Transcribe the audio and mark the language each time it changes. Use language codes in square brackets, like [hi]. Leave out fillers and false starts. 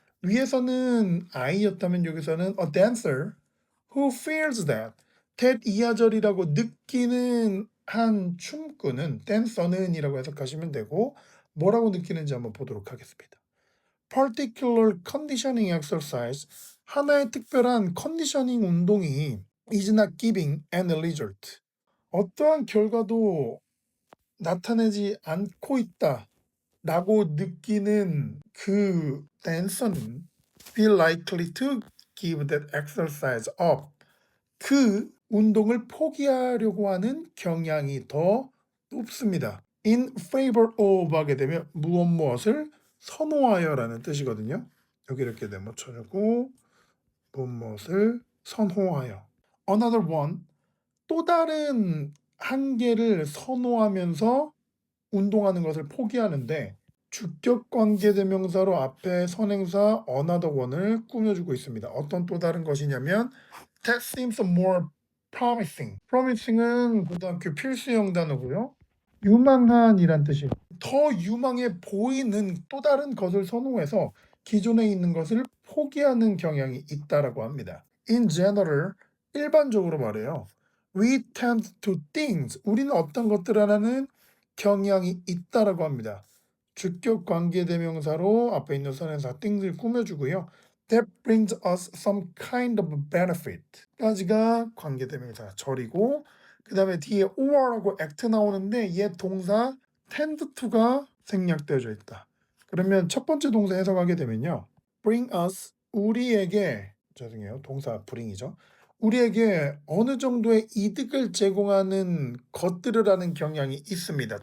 [ko] 위에서는 I였다면 여기서는 [en] a dancer who feels that [ko] that 이하절이라고 느끼는 한 춤꾼은 댄서는 이라고 해석하시면 되고 뭐라고 느끼는지 한번 보도록 하겠습니다. particular conditioning exercise 하나의 특별한 컨디셔닝 운동이 [en] is not giving any result [ko] 어떠한 결과도 나타내지 않고 있다 라고 느끼는 그 [en] dancer는 feel likely to give that exercise up. [ko] 그 운동을 포기하려고 하는 경향이 더 높습니다. in favor of 하게 되면 무엇을 선호하여라는 뜻이거든요. 여기 이렇게 네모쳐주고 무엇을 선호하여. another one, 또 다른 한 개를 선호하면서 운동하는 것을 포기하는데 주격 관계대명사로 앞에 선행사 another one을 꾸며주고 있습니다. 어떤 또 다른 것이냐면 [en] that seems more promising. [ko] promising은 고등학교 필수형 단어고요. 유망한이란 뜻이에요. 더 유망해 보이는 또 다른 것을 선호해서 기존에 있는 것을 포기하는 경향이 있다라고 합니다. In general, 일반적으로 말해요. [en] We tend to things. [ko] 우리는 어떤 것들 하나는 경향이 있다라고 합니다. 주격 관계대명사로 앞에 있는 선행사 things을 꾸며주고요. [en] That brings us some kind of benefit. [ko] 까지가 관계대명사 절이고 그 다음에 뒤에 or하고 act 나오는데 얘 동사 tend to가 생략되어져 있다. 그러면 첫 번째 동사 해석하게 되면요. bring us, 우리에게, 죄송해요. 동사 bring이죠. 우리에게 어느 정도의 이득을 제공하는 것들을 하는 경향이 있습니다.